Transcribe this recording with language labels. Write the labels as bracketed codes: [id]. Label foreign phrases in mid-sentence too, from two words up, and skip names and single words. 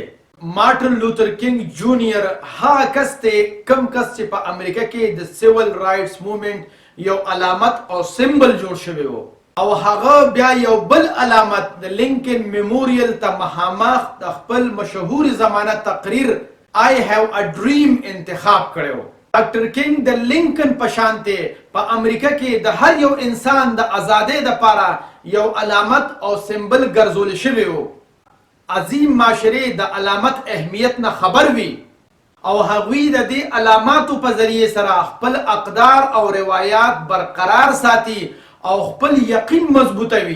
[ps] مارټن لوتر کینګ جونیئر هغه کس دی کم کس چې په امریکا کې د [en] civil rights movement [ps] یو علامت او سمبل جوړ شوی و او هغه بیا یو بل علامت د لینکن میموریل ته مخامخ د خپل مشهور زمانه تقریر I have a dream انتخاب کړو. ډاکټر کینګ د لینکن په شانته په امریکا کې د هر یو انسان د ازادۍ لپاره یو علامت او سمبل ګرځول شوی و. عظیم معاشرې د علامت اهمیت نه خبر وي او هغوی د دې علاماتو په ذریعې سره خپل اقدار او روایات برقرار ساتي او خپل یقین مضبوطوي.